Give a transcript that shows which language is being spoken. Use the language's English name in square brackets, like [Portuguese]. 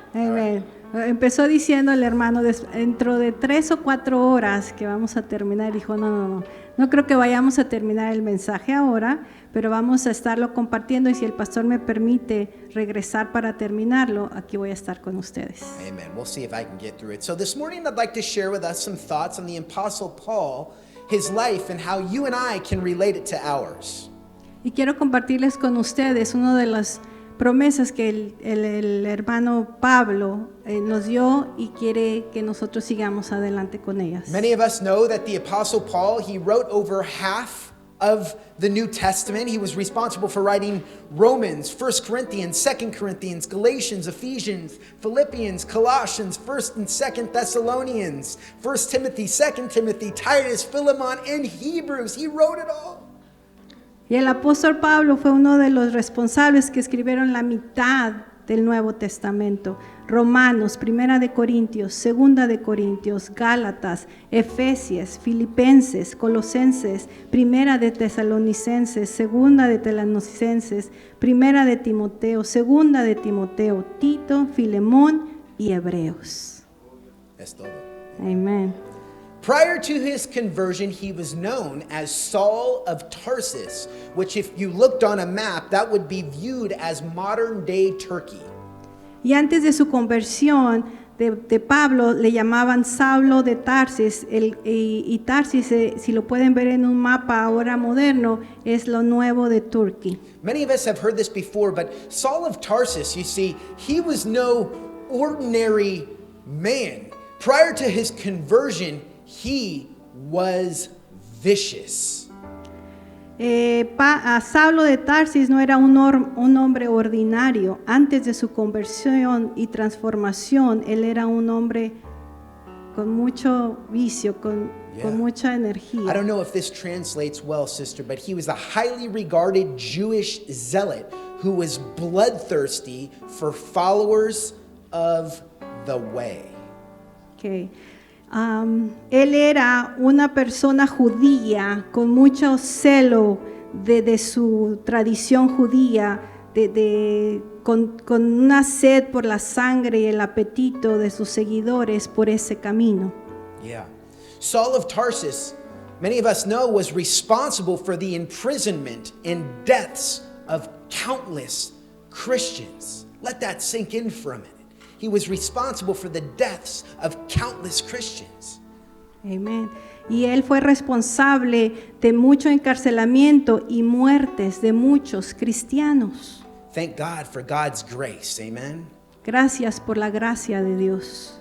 [English] Amen. [Spanish] Empezó diciendo el hermano, dentro de 3 o 4 horas que vamos a terminar, dijo, no creo que vayamos a terminar el mensaje ahora, pero vamos a estarlo compartiendo y si el pastor me permite regresar para terminarlo, aquí voy a estar con ustedes. Amen. [English] We'll see if I can get through it. So this morning I'd like to share with us some thoughts on the Apostle Paul, his life, and how you and I can relate it to ours. [Spanish] Y quiero compartirles con ustedes una de las promesas que el hermano Pablo nos dio y quiere que nosotros sigamos adelante con ellas. [English] Many of us know that the Apostle Paul, he wrote over half of the New Testament. He was responsible for writing Romans, 1 Corinthians, 2 Corinthians, Galatians, Ephesians, Philippians, Colossians, 1 and 2 Thessalonians, 1 Timothy, 2 Timothy, Titus, Philemon, and Hebrews. He wrote it all. [Spanish] Y el apóstol Pablo fue uno de los responsables que escribieron la mitad del Nuevo Testamento. Romanos, Primera de Corintios, Segunda de Corintios, Gálatas, Efesios, Filipenses, Colosenses, Primera de Tesalonicenses, Segunda de Tesalonicenses, Primera de Timoteo, Segunda de Timoteo, Tito, Filemón y Hebreos. Es todo. Amén. [English] Prior to his conversion, he was known as Saul of Tarsus, which if you looked on a map, that would be viewed as modern-day Turkey. [Spanish] Y antes de su conversión de Pablo, le llamaban Saulo de Tarsis, y Tarsis, si lo pueden ver en un mapa ahora moderno, es lo nuevo de Turquía. [English] Many of us have heard this before, but Saul of Tarsus, you see, he was no ordinary man. Prior to his conversion, he was vicious. [Spanish] Saulo de Tarsis no era un hombre ordinario. Antes de su conversión y transformación, él era un hombre con mucho vicio, con mucha energía. [English] I don't know if this translates well, sister, but he was a highly regarded Jewish zealot who was bloodthirsty for followers of the way. Okay. [Spanish] Él era una persona judía con mucho celo de su tradición judía, con una sed por la sangre y el apetito de sus seguidores por ese camino. [English] Yeah. Saul of Tarsus, many of us know, was responsible for the imprisonment and deaths of countless Christians. Let that sink in for a minute. He was responsible for the deaths of countless Christians. Amen. [Spanish] Y él fue responsable de mucho encarcelamiento y muertes de muchos cristianos. [English] Thank God for God's grace. Amen. [Spanish] Gracias por la gracia de Dios.